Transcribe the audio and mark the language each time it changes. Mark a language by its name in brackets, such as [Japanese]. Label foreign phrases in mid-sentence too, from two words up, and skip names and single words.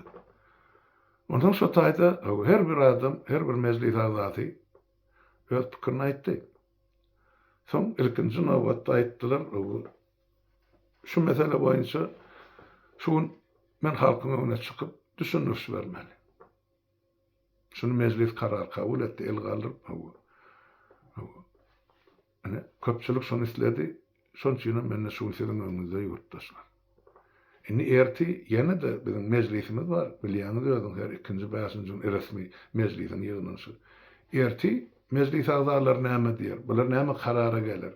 [Turkmen] Ondan şu taýda her bir adam, her bir meclis agzasy öz pikirini aýtdy. Soň ilkinji nowbatda aýtdylar, şu mesele boýunça şu men halkyň öňüne çykyp düşünüş bermeli. Şunu meclis karar kabul etti, el galdyryp ene köpçülik şonu isledi. Şoň üçin menne şu sözüň öňünde ýurtdaşlar. Indi erti ýene de bizim meclisimiz bar. Bilýäňiz özüň her ikinji başynjy resmi meclisiň ýygynyşy. Erti meclis agzalary näme diýer? Bular näme karara gelir?